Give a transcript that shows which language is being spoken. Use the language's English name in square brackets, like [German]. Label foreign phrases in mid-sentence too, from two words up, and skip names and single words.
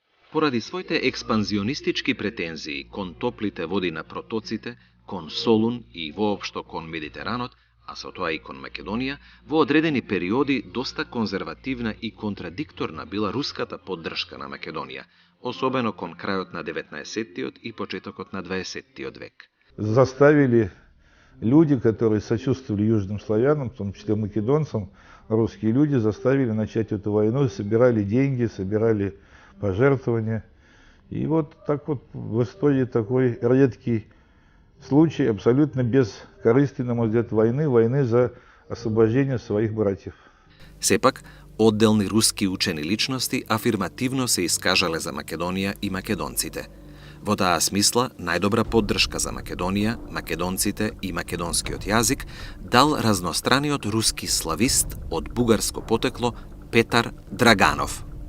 [Macedonian] Поради своите експанзионистички претензии кон топлите води на протоците, кон Солун и воопшто кон Медитеранот, а со тоа и кон Македонија, во одредени периоди доста конзервативна и контрадикторна била руската поддршка на Македонија, особено кон крајот на 19-тиот и почетокот на 20-тиот век. [Russian] Заставили люди, которые сочувствовали южным славянам, в том числе македонцам, русские люди заставили начать эту войну, собирали деньги, собирали пожертвования. И вот так вот в истории такой редкий случай, абсолютно бескорыстный, на мой взгляд, войны за освобождение своих братьев. [Macedonian] Сепак, одделни руски учени личности афирмативно се искажале за Македонија и македонците. Во таа смисла, најдобра поддршка за Македонија, македонците и македонскиот јазик дал разностраниот руски славист од бугарско потекло Петар Драганов.